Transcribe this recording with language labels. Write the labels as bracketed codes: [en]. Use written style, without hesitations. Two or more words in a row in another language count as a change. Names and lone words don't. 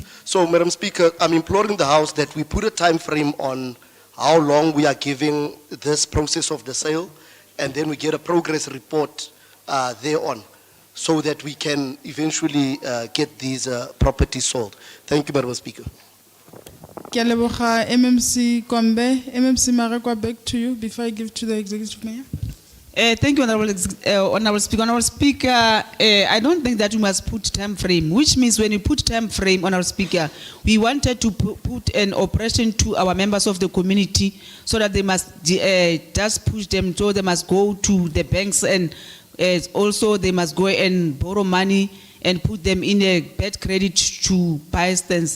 [en] So, Madam Speaker, I'm imploring the House that we put a time frame on how long we are giving this process of the sale, and then we get a progress report thereon, so that we can eventually get these properties sold. Thank you, Madam Speaker. [tn] Ke a leboga, MMC Kombe. [en] MMC Marekwa, back to you before I give to the Executive Mayor. Thank you, Honorable Speaker. Honorable Speaker, I don't think that we must put time frame, which means when you put time frame, Honorable Speaker, we wanted to put an operation to our members of the community so that they must just push them, so they must go to the banks and also they must go and borrow money and put them in a bad credit to buy stands.